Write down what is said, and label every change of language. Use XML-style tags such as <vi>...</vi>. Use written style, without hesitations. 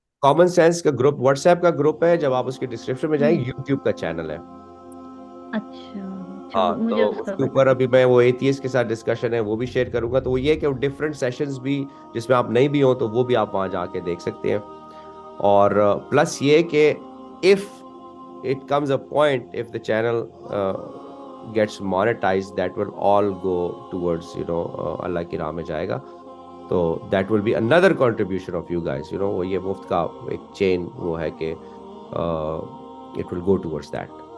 <ur>Common sense کا group what's app کا group ہے. جب آپ اس کے ڈسکرپشن میں جائیں, یوٹیوب کا چینل ہے. اچھا, تو اس کے اوپر ابھی میں وہ ایتھیسٹ کے ساتھ ڈسکشن ہے وہ بھی شیئر کروں گا. تو وہ یہ کہ ڈفرینٹ سیشنز بھی جس میں آپ نہیں بھی ہوں تو وہ بھی آپ وہاں جا کے دیکھ سکتے ہیں. اور پلس یہ کہ</ur> <en>if it comes a point, if the channel gets monetized, that will all go towards</en> <ur>اللہ کی راہ میں جائے گا. تو</ur> <en>that will be another contribution of you guys.</en> <ur>وہ یہ مفت کا ایک چین وہ ہے کہ</ur> <en>it will go towards that.</en>